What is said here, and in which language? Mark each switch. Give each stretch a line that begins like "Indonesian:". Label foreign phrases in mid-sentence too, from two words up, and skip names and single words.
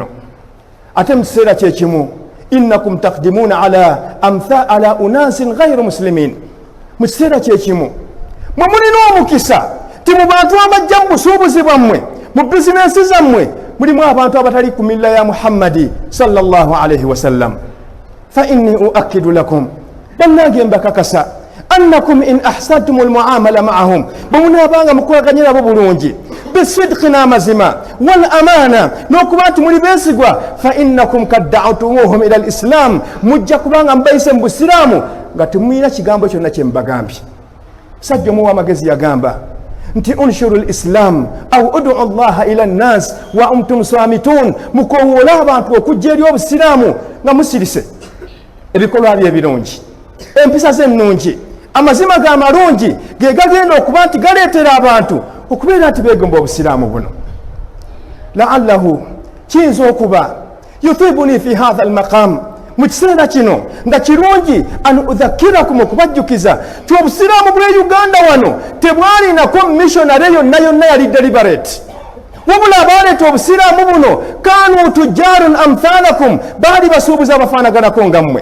Ganda: Ate mu kiseera kyekimu,
Arabic: إنكم تقدمون على أناس غير مسلمين,
Ganda: mu kiseera kyekimu mwe mulina omukisa ti mu bantu abajja mu busuubuzi bwammwe, mu bizinensi zammwe mulimu abantu abatali ku milla ya Muhammadi
Arabic: صلى الله عليه وسلم. فإني أؤكد لكم,
Ganda: bannange mbakakasa,
Arabic: أنكم إن أحسنتم المعاملة معهم,
Ganda: bwemunaabanga mukolaganye nabo bulungi bisidqi n'amazima
Arabic: والأمانة
Ganda: n'okuba nti muli beesigwa,
Arabic: فإنكم قد دعوتموهم إلى الإسلام,
Ganda: mujja kubanga mubayise mu busiraamu nga temulina kigambo kyonna kye mubagambye. Sajja omu w'amagezi yagamba nti
Arabic: انشروا الإسلام أو ادعوا الله إلى الناس وأنتم صامتون,
Ganda: mukowoola abantu okujja eri obusiraamu nga musirise ebikolwa bye ebirungi, empisa ze ennungi, amazima ga malungi ge gagenda okuba nti galeetera abantu okubeera nti beegomba obusiraamu buno. La'allahu, kiyinza okuba
Arabic: يطيبني في هذا المقام,
Ganda: mu kiseera kino nga kirungi
Arabic: أن أذكركم,
Ganda: okubajjukiza ti obusiraamu bwe Uganda wano tebwalinako missionary yonna yali deliberate, wabula abaaleeta obusiraamu buno
Arabic: كانوا تجارا أمثالكم,
Ganda: baali basuubuzi abafaanaganako nga mmwe.